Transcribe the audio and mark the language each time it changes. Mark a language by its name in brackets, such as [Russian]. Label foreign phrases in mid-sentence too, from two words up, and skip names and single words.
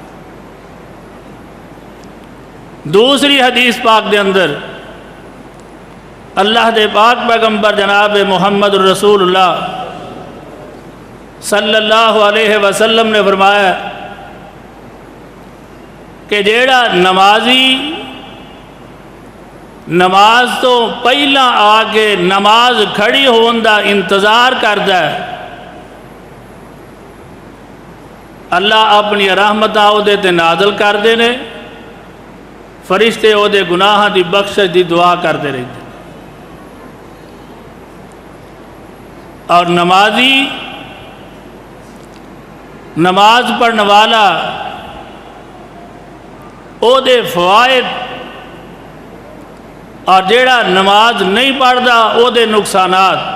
[Punjabi] دوسری حدیث پاک دے اندر اللہ دے پاک پیغمبر جناب محمد رسول اللہ [Arabic] صلی اللہ علیہ وسلم [Punjabi] نے فرمایا کہ جیڑا نمازی نماز تو پہلا آ کے نماز کھڑی ہون دا انتظار کردا ہے، اللہ اپنی رحمتاں او دے تے نازل کر دے نے، فرشتے او دے گناہاں دی بخشش دی دعا کردے رہتے۔ اور نمازی نماز پڑھنے والا او دے فوائد، اور جیڑا نماز نہیں پڑھتا او دے نقصانات،